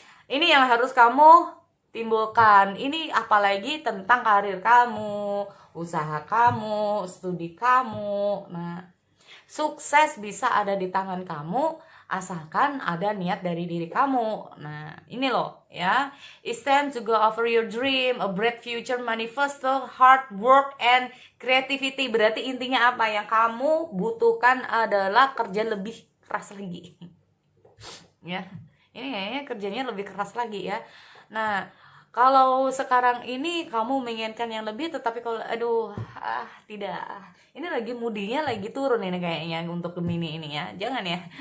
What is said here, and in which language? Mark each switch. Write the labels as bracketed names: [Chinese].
[Indonesian] Ini yang harus kamu timbulkan. Ini apalagi tentang karir kamu, usaha kamu, studi kamu. Nah, sukses bisa ada di tangan kamu asalkan ada niat dari diri kamu. Nah, ini loh ya. [English] It's time to go over your dream, a bright future, manifesto, hard work and creativity. [Indonesian] Berarti intinya apa? Yang kamu butuhkan adalah kerja lebih keras lagi. Ya. Ini kayaknya kerjanya lebih keras lagi ya. Nah, kalau sekarang ini kamu menginginkan yang lebih, tetapi kalau tidak. Ini lagi mudinya lagi turun ini kayaknya untuk Gemini ini ya. Jangan ya.